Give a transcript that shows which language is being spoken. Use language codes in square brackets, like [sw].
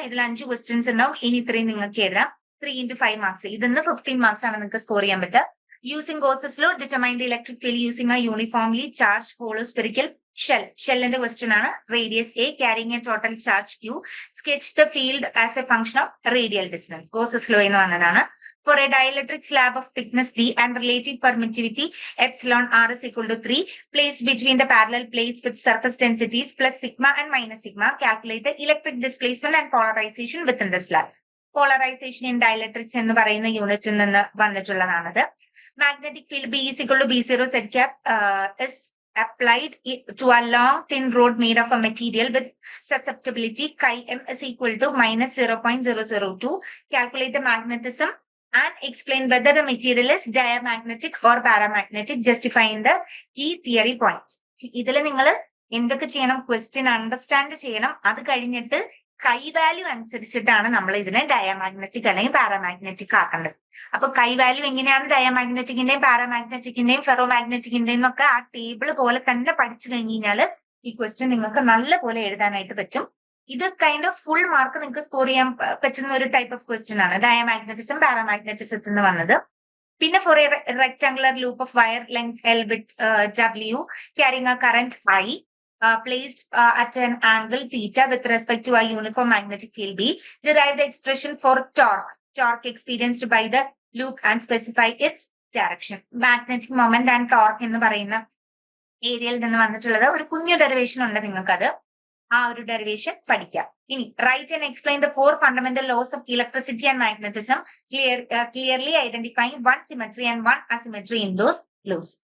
[ml] ഇതിൽ 5 ക്വസ്റ്റ്യൻസ് ഉണ്ടാവും. ഇനി 3 നിങ്ങൾക്ക് എഴുതാം. 3 into 5 മാർക്സ്. ഇതിന്ന് 15 മാർക്സ് ആണ് നിങ്ങൾക്ക് സ്കോർ ചെയ്യാൻ പറ്റുക. [en] Using Gauss's law, determine the electric field using a uniformly charge hollow spherical shell. [ml] ഷെല്ലിന്റെ ക്വസ്റ്റ്യൻ ആണ്. [en] Radius a carrying a total charge Q. Sketch the field as a function of radial distance. [ml] Gauss's law എന്ന് വന്നതാണ്. [en] For a dielectric slab of thickness d and relative permittivity epsilon r is equal to 3 placed between the parallel plates with surface densities plus sigma and minus sigma, calculate the electric displacement and polarization within the slab. [ml] Polarization in dielectrics എന്ന് പറയുന്ന യൂണിറ്റിൽ നിന്ന് വന്നിട്ടുള്ളതാണത്. [en] Magnetic field B is equal to B0 z cap is applied to a long thin rod made of a material with susceptibility chi m is equal to minus 0.002. Calculate the magnetism and explain whether the material is diamagnetic or paramagnetic, justifying the key theory points. [ml] ഇതിൽ നിങ്ങൾ എന്തൊക്കെ ചെയ്യണം? Question understand ചെയ്യണം. അത് കഴിഞ്ഞിട്ട് കൈ value അനുസരിച്ചിട്ടാണ് നമ്മൾ ഇതിനെ ഡയമagnetic അല്ലെങ്കിൽ പാരാമാഗ്നറ്റിക് ആക്കേണ്ടത്. അപ്പൊ കൈ വാല്യൂ എങ്ങനെയാണ് ഡയമagneticന്റെയും പാരാമാഗ്നറ്റിക്കിന്റെയും ഫെറോമാഗ്നറ്റിക്കിന്റെയും ഒക്കെ ആ ടേബിൾ പോലെ തന്നെ പഠിച്ചു കഴിഞ്ഞ് കഴിഞ്ഞാൽ ഈ ക്വസ്റ്റ്യൻ നിങ്ങൾക്ക് നല്ല പോലെ എഴുതാനായിട്ട് പറ്റും. ഇത് കൈൻഡ് ഓഫ് ഫുൾ മാർക്ക് നിങ്ങൾക്ക് സ്കോർ ചെയ്യാൻ പറ്റുന്ന ഒരു ടൈപ്പ് ഓഫ് ക്വസ്റ്റ്യൻ ആണ്. ഡയമagnetism പാരാമാഗ്നറ്റിസത്തിൽ നിന്ന് വന്നത്. [en] പിന്നെ for a rectangular loop of wire length L with W carrying a current I placed at an angle theta with respect to a uniform magnetic field B, derive the expression for torque experienced by the loop and specify its direction. [ml] Magnetic moment and torque എന്ന് പറയുന്ന ഏരിയയിൽ നിന്ന് വന്നിട്ടുള്ളത് ഒരു കുഞ്ഞു derivation ഉണ്ട്, നിങ്ങൾക്കത് ആ ഒരു ഡെറിവേഷൻ പഠിക്കാം. [en] ഇനി write and explain the 4 fundamental laws of electricity and magnetism, clearly identifying 1 symmetry and 1 asymmetry in those laws.